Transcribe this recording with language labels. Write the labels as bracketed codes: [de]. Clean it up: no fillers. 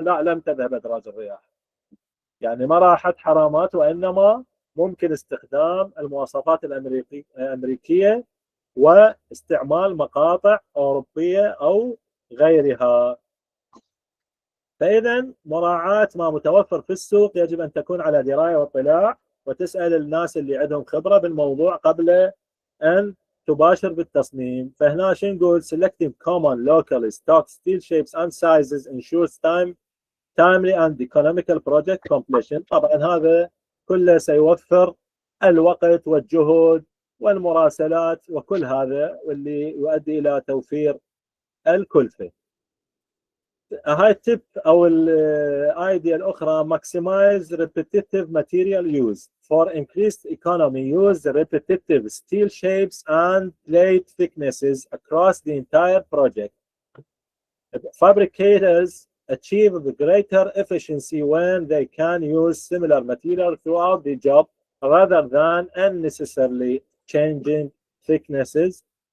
[ar] لا، لم تذهب ادراج الرياح، يعني ما راحت حرامات، وانما ممكن استخدام المواصفات الامريكيه واستعمال مقاطع اوروبيه او غيرها. فإذا مراعاة ما متوفر في السوق يجب أن تكون على دراية واطلاع، وتسأل الناس اللي عندهم خبرة بالموضوع قبل أن تباشر بالتصميم. [en] فهنا شو نقول؟ selecting common locally stock steel shapes and sizes ensures timely and economical project completion. [ar] طبعا هذا كله سيوفر الوقت والجهد والمراسلات وكل هذا، واللي يؤدي إلى توفير الكلفة. [en] هاي التip او الايديا الاخرى maximize repetitive material use for increased economy. Use repetitive steel shapes and plate thicknesses across the entire project. Fabricators achieve greater efficiency when they can use similar material throughout the job rather than unnecessarily changing thicknesses.